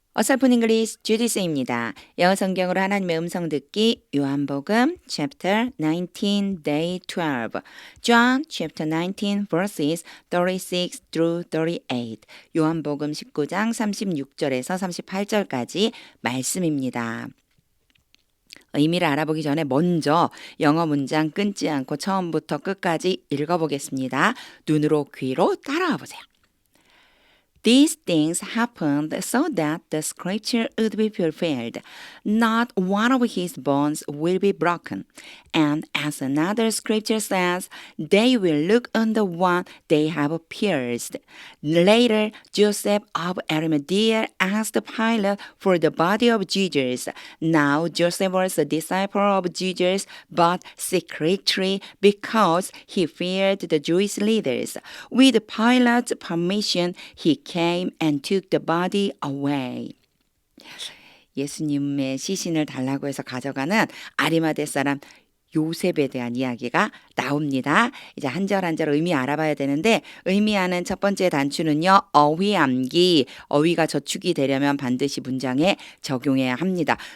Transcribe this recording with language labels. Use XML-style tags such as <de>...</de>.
<ko>어설픈 잉글리시 주디스입니다. 영어 성경으로 하나님의 음성 듣기 요한복음</ko> <en>chapter 19 day 12 John chapter 19 verses 36 through 38</en> <ko>요한복음 19장 36절에서 38절까지 말씀입니다. 의미를 알아보기 전에 먼저 영어 문장 끊지 않고 처음부터 끝까지 읽어보겠습니다. 눈으로 귀로 따라와 보세요.</ko> <en>These things happened so that the scripture would be fulfilled. Not one of his bones will be broken. And as another scripture says, they will look on the one they have pierced. Later, Joseph of Arimathea asked Pilate for the body of Jesus. Now, Joseph was a disciple of Jesus, but secretly because he feared the Jewish leaders. With Pilate's permission, he came and took the body away.</en> <ko>예수님의 시신을 달라고 해서 가져가는 아리마대 사람 요셉에 대한 이야기가 나옵니다. 이제 한 절 한 절 의미 알아봐야 되는데 의미하는 첫 번째 단추는요. 어휘암기. 어휘가 저축이 되려면 반드시 문장에 적용해야 합니다.</ko>